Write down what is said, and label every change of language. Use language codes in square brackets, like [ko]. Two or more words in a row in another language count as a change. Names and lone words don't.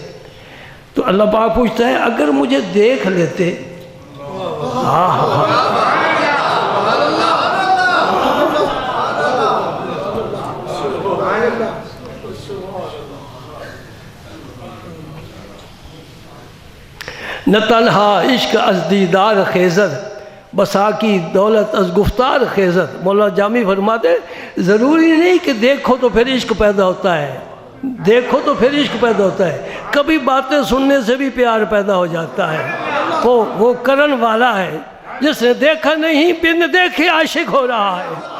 [ur] تو اللہ پاک پوچھتا ہے اگر مجھے دیکھ لیتے. [fa] نہ تنہا عشق از دیدار خیزد، بسا کی دولت از گفتار خیزد. [ur] مولا جامی فرماتے ضروری نہیں کہ دیکھو تو پھر عشق پیدا ہوتا ہے، دیکھو تو پھر عشق پیدا ہوتا ہے. کبھی باتیں سننے سے بھی پیار پیدا ہو جاتا ہے. وہ کرن والا ہے جس نے دیکھا نہیں بن دیکھے عاشق ہو رہا ہے.